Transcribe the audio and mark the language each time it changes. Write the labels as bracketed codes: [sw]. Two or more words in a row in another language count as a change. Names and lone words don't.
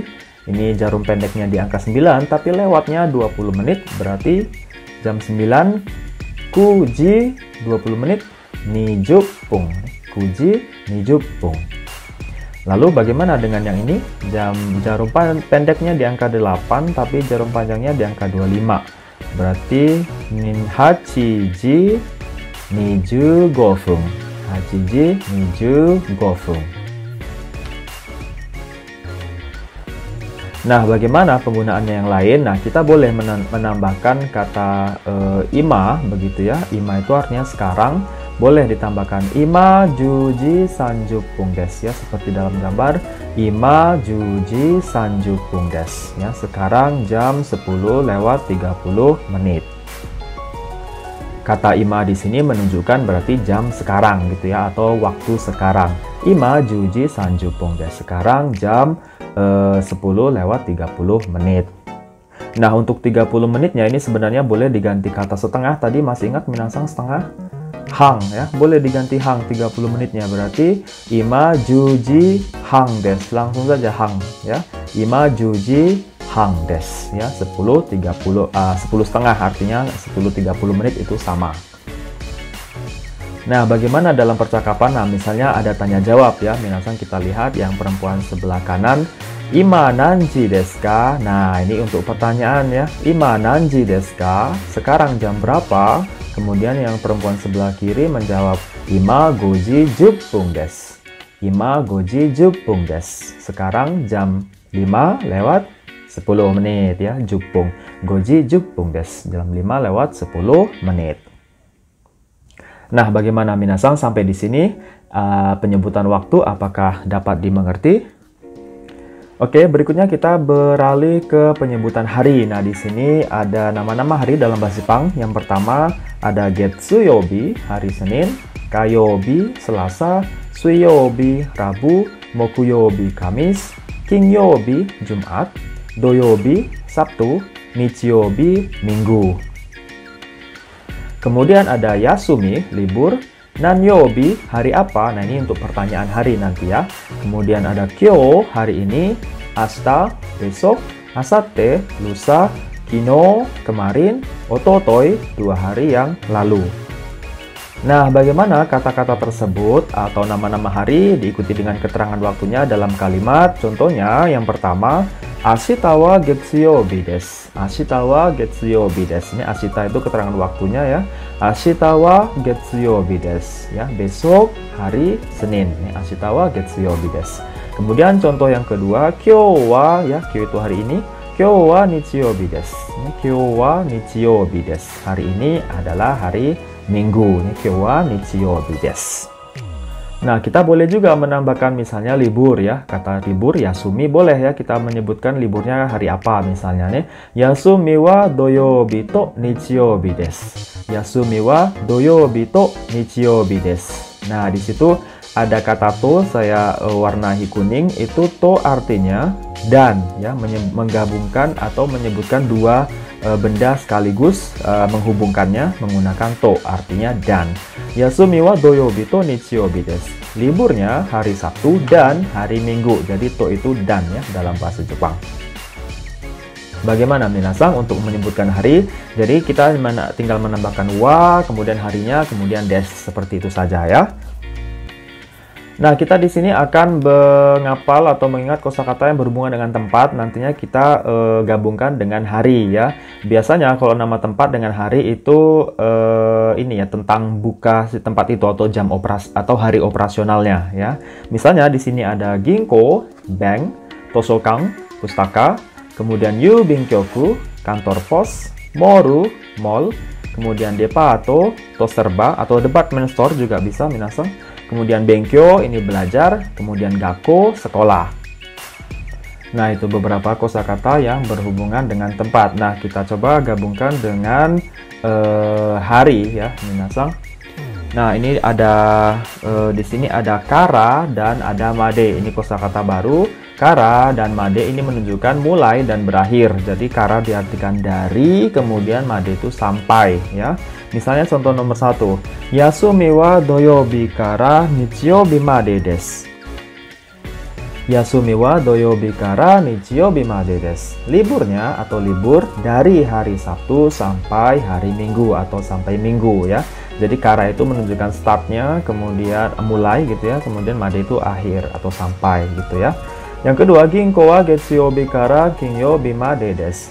[id] Ini jarum pendeknya di angka 9, tapi lewatnya 20 menit, berarti jam 9, kuji, 20 menit, nijupung. [ja] 九時、二十分. [id] Lalu bagaimana dengan yang ini? Jarum pendeknya di angka 8, tapi jarum panjangnya di angka 25. [ja] Berarti hachiji nijugofung. 八時二十五分. [id] Nah, bagaimana penggunaannya yang lain? Nah, kita boleh menambahkan kata ima, begitu ya. Ima itu artinya sekarang. Boleh ditambahkan [ja] 今十時三十分です, [id] ya, seperti dalam gambar. [ja] 今十時三十分です, ya. [id] Sekarang jam 10:30 menit. Kata ima di sini menunjukkan berarti jam sekarang, gitu ya, atau waktu sekarang. [ja] 今十時三十分です. [id] Sekarang jam 10:30 menit. Nah, untuk 30 menitnya ini sebenarnya boleh diganti kata setengah. Tadi masih ingat minasang setengah? Hang, ya. Boleh diganti hang 30 menitnya. [ja] Berarti ima juji hang des. [id] Langsung saja hang, ya. [ja] 今十時半です, ya. [id] 10 setengah artinya 10:30 menit itu sama. Nah, bagaimana dalam percakapan? Nah, misalnya ada tanya jawab, ya. Minasang kita lihat yang perempuan sebelah kanan. [ja] 今何時ですか? [id] Nah, ini untuk pertanyaan, ya. [ja] 今何時ですか? [id] Sekarang jam berapa? Kemudian yang perempuan sebelah kiri menjawab, [ja] 今五時十分です. 今五時十分です. [id] Sekarang jam 5:10 menit, ya. Juppung. [ja] 五時十分です. [id] Jam 5:10 menit. Nah, bagaimana minasang sampai di sini? Penyebutan waktu apakah dapat dimengerti? Oke, berikutnya kita beralih ke penyebutan hari. Nah, di sini ada nama-nama hari dalam bahasa Jepang. Yang pertama ada Getsuyobi, hari Senin, Kayobi, Selasa, Suiyobi, Rabu, Mokuyobi, Kamis, Kinyobi, Jumat, Doyobi, Sabtu, Nichiyobi, Minggu. Kemudian ada Yasumi, libur, Nanyobi, hari apa? Nah, ini untuk pertanyaan hari nanti, ya. Kemudian ada Kyo, hari ini, Asta, besok, Asate, lusa, Kino, kemarin, Ototoi, 2 hari yang lalu. Nah, bagaimana kata-kata tersebut atau nama-nama hari diikuti dengan keterangan waktunya dalam kalimat? Contohnya, yang pertama, [ja] 明日は月曜日です. 明日は月曜日です. [id] Ini ashita itu keterangan waktunya, ya. [ja] 明日は月曜日です, [id] ya. Besok hari Senin. [ja] Ini 明日は月曜日です. Kemudian contoh yang kedua, 今日は, [id] ya. Kyo itu hari ini. [ja] 今日は日曜日です. Ini 今日は日曜日です. [id] Hari ini adalah hari Minggu. [ja] Ini 今日は日曜日です. [id] Nah, kita boleh juga menambahkan misalnya libur, ya. Kata libur, yasumi, boleh, ya. Kita menyebutkan liburnya hari apa misalnya nih. [ja] 休みは土曜日と日曜日です. 休みは土曜日と日曜日です. [id] Nah, di situ ada kata to, saya warnai kuning. Itu to artinya dan, ya, menggabungkan atau menyebutkan dua benda sekaligus, menghubungkannya menggunakan to, artinya dan. [ja] 休みは土曜日と日曜日です. [id] Liburnya hari Sabtu dan hari Minggu. Jadi to itu dan, ya, dalam bahasa Jepang. Bagaimana minasang untuk menyebutkan hari? Jadi kita tinggal menambahkan wa, kemudian harinya, kemudian des, seperti itu saja, ya. Nah, kita di sini akan menghafal atau mengingat kosakata yang berhubungan dengan tempat. Nantinya kita gabungkan dengan hari, ya. Biasanya kalau nama tempat dengan hari itu ini, ya, tentang buka si tempat itu atau jam operasi atau hari operasionalnya, ya. Misalnya di sini ada ginko, bank, tosokan, pustaka, kemudian yubinkyoku, kantor pos, moru, mall, kemudian depato, toserba atau [en] department store [id] juga bisa minasang. Kemudian benkyo, ini belajar. Kemudian gakko, sekolah. Nah, itu beberapa kosakata yang berhubungan dengan tempat. Nah, kita coba gabungkan dengan hari, ya, minasang. Nah, ini ada di sini ada kara dan ada made. Ini kosakata baru. Kara dan made ini menunjukkan mulai dan berakhir. Jadi kara diartikan dari, kemudian made itu sampai, ya. Misalnya contoh nomor 1. [ja] 休みは土曜日から日曜日までです. 休みは土曜日から日曜日までです. [id] Liburnya atau libur dari hari Sabtu sampai hari Minggu atau sampai Minggu, ya. Jadi kara itu menunjukkan startnya, kemudian mulai, gitu ya. Kemudian made itu akhir atau sampai, gitu ya. Yang kedua, [ja] 銀行は月曜日から金曜日までです.